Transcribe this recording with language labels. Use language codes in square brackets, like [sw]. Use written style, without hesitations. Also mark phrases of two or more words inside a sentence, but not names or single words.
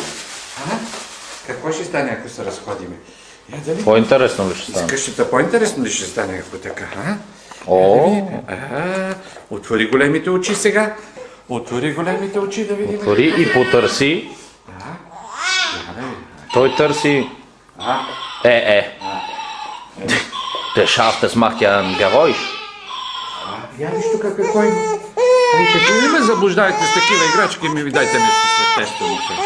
[bg] Какво ще стане, ако се разходиме? По-интересно ли ще стане? Къщата по-интересно ли ще стане, ако така, Отвори големите очи сега. Отвори големите очи да видим. Отвори и потърси. Той търси. [de] Der schafft, das macht ja ein Geräusch. [bg] Я виж тук какво има. Не ме заблуждайте с такива играчки, ми ви дайте нещо съществено.